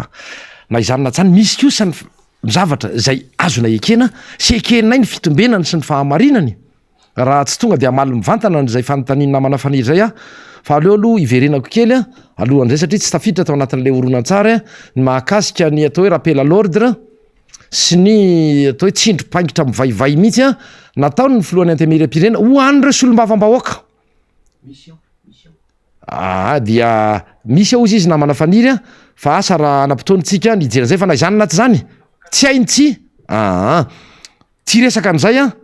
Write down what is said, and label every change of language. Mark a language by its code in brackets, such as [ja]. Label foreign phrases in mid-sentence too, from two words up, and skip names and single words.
[mg] na izany na tsany misy kosany zavatra zay azona ekena sy ekeninay ny fitombenany sy ny fahamarinany raha tsy tonga de amaly mivantana n'zay fanontaniana namana faniry zay a fa aleo aloha iverenako kely a alohan'izay satria tsy tafiditra tao anatin'le horonan-tsary a ny mahakasika ny atao hoe [fr] rappel à l'ordre [mg] sy ny atao hoe tsindro-paingitra mivaivay mihitsy a nataony ny filohan'ny antemeram-pirenena ho an'ireo solombavam-bahoaka dia misy ao izy izy namana faniry a fa asa raha anam-potoanytsika nijeran'izay fa na izany na tsy zany tsy hainy tsy ty resaka an'izay a